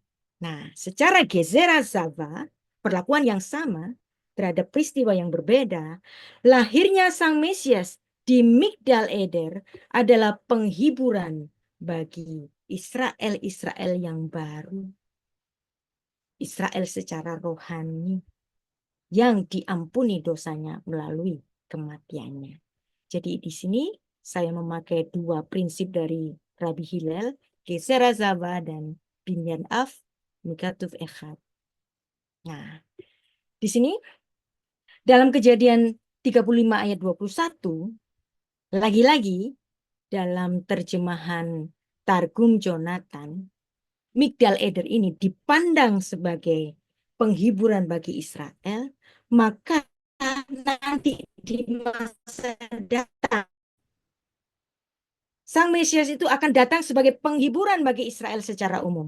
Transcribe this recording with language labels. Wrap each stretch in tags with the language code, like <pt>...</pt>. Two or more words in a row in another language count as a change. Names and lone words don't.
<id>Nah, secara</id> <he>גזרה שווה,</he> <id>perlakuan yang sama terhadap peristiwa yang berbeda, lahirnya Sang Mesias di Migdal Eder adalah penghiburan bagi Israel-Israel yang baru. Israel secara rohani yang diampuni dosanya melalui kematiannya. Jadi di sini saya memakai 2 prinsip dari Rabi Hillel,</id> <he>גזרה שווה</he> <id>dan</id> <he>בנין אב מכתוב אחד.</he> <id>Nah, di sini dalam Kejadian 35 ayat 21, lagi-lagi dalam terjemahan Targum Jonathan, Migdal Eder ini dipandang sebagai penghiburan bagi Israel, maka nanti di masa datang Sang Mesias itu akan datang sebagai penghiburan bagi Israel secara umum.</id>